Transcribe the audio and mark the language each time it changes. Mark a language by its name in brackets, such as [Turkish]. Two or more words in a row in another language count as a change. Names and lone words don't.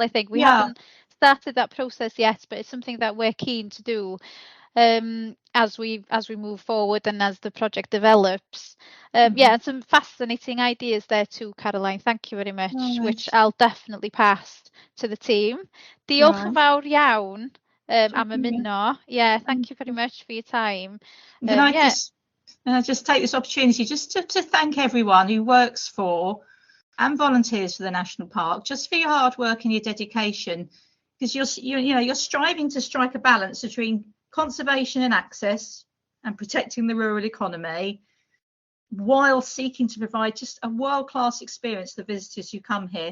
[English] I think we haven't started that process yet, but it's something that we're keen to do as we move forward and as the project develops. Yeah, and some fascinating ideas there too, Caroline. Thank you very much, which I'll definitely pass to the team. [Welsh] Diolch yn fawr iawn am ymuno. [English] Yeah, thank you very much for your time. Can I just take this opportunity just to thank everyone who works for and volunteers for the National Park, just for your hard work and your dedication, because you're striving to strike a balance between conservation and access and protecting the rural economy, while seeking to provide just a world-class experience to the visitors who come here.